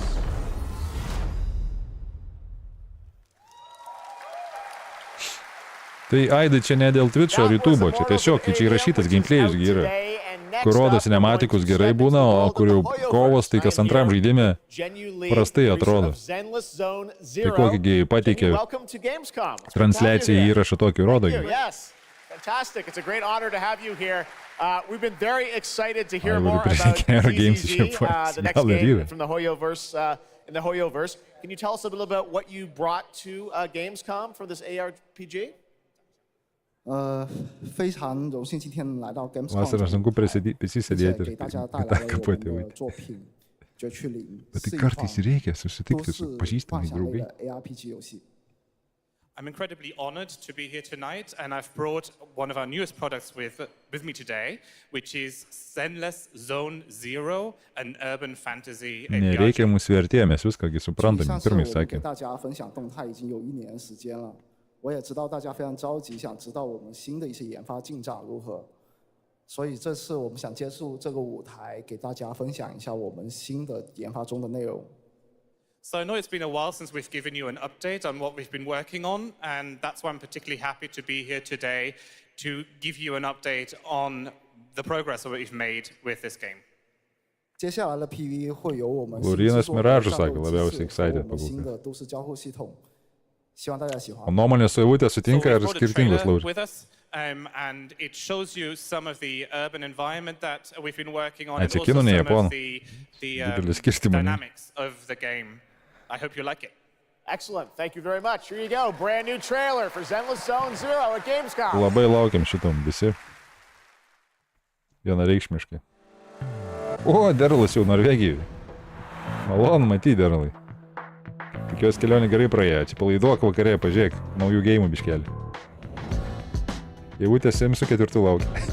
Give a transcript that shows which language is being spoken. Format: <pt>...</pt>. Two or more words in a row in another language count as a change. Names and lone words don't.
<lt>Tai Aidai čia ne dėl Twitch'o ar YouTube'o, čia tiesiog, čia įrašytas gameplay'us yra. Kur rodo cinematikus gerai būna, o kur jau kovos, tai kas antram žaidime prastai atrodo. Tai kokį pateikė transliaciją įrašą tokį rodo.</lt> <en>Fantastic. It's a great honor to have you here. We've been very excited to hear more about DZZ, the next game from the Hoyoverse, in the Hoyoverse. Can you tell us a little about what you brought to Gamescom for this ARPG?</en> <zh>非常荣幸今天来到 Gamescom，</zh> <lt>Vasarą sunku prisisėdėti ir kapuoti vaiką. Bet tai kartais reikia susitikti su pažįstamais draugai.</lt> <en>I'm incredibly honored to be here tonight, and I've brought one of our newest products with me today, which is Zenless Zone Zero, an urban fantasy API.</en> <lt>Nereikia mūsų vertėje, mes viskągi suprantame, pirmai sakė.</lt> <zh>我也知道大家非常着急，想知道我们新的一些研发进展如何，所以这次我们想借助这个舞台，给大家分享一下我们新的研发中的内容。</zh> <en>So I know it's been a while since we've given you an update on what we've been working on, and that's why I'm particularly happy to be here today to give you an update on the progress that we've made with this game.</en> <zh>接下来的 PV 会有我们</zh> <lt>Laurynas Mirage sakė labiausiai excited</lt> <zh>新的都市交互系统。</zh> <lt>O nuomonės su Eivute sutinka ar skirtingos, Lauri?</lt> <en>And it shows you some of the urban environment that we've been working on, and also some of the dynamics of the game. I hope you like it. Excellent. Thank you very much. Here you go. Brand new trailer for Zenless Zone Zero at Gamescom.</en> <lt>Labai laukiam šitam visi. Vienareikšmiškai. O, Derlas jau Norvegijoje. Malonu matyti, Derlai. Tikiuosi kelionė gerai praėjo, atsipalaiduok vakarė, pažiūrėk, naujų geimų biškelį. Eivutė Simsų 4 laukia.</lt>